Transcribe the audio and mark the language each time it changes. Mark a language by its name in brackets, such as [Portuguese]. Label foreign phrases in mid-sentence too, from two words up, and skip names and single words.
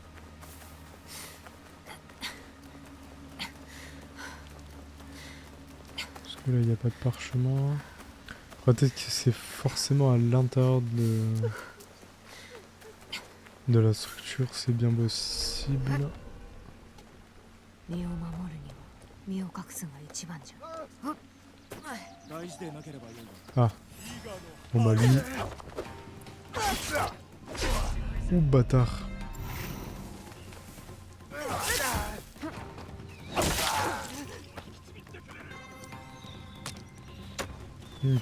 [French] Parce que là, il n'y a pas de parchemin. Peut-être que c'est forcément à l'intérieur de la structure, c'est bien possible. [Japanese] 身を守るには身を隠すが一番じゃ。 [French] Ah. Bon bah lui. Ouh bâtard. Ok.